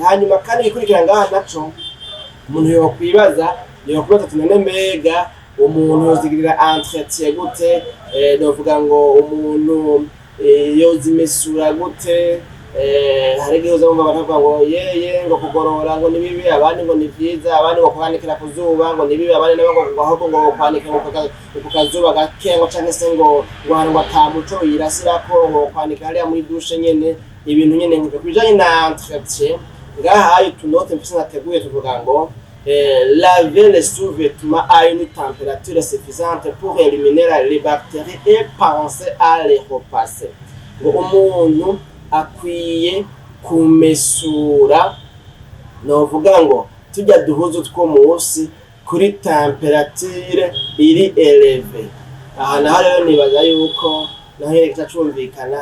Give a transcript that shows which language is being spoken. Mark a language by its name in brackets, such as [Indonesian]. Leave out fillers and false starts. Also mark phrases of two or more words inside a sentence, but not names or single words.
[Rundi] Hanyuma kandi ikurikira ngaha naco umuntu yokwibaza ati none mbega umuntu yozigirira entretien gute, novuga ngo umuntu yozimesura gute, hari igihe uzamva baravuga ngo yeye ngo kugorora ngo ni bibi, abandi ngo ni vyiza, abandi ngo kwanikira ku zuba ngo ni bibi, abandi nabo ngo ahubwo ngo kwanikira ku kazuba gakengo canke se ngo ahantu atamuco yirasirako ngo kwanika hariya muri dushe nyene, ibintu nyene nk'ivyo. Kubijanye na entretien ngaha utunote mfise nateguye tuvuga ngo [French] laver les sous-vêtements à une température suffisante pour éliminer les bactéries et penser à les repasser. [Rundi] Ngo umuntu akwiye kumesura novuga ngo tujya duhuzu two munsi kuri temperature iri eleve. Aha naho rero nibaza yuko naho yeka cumvikana.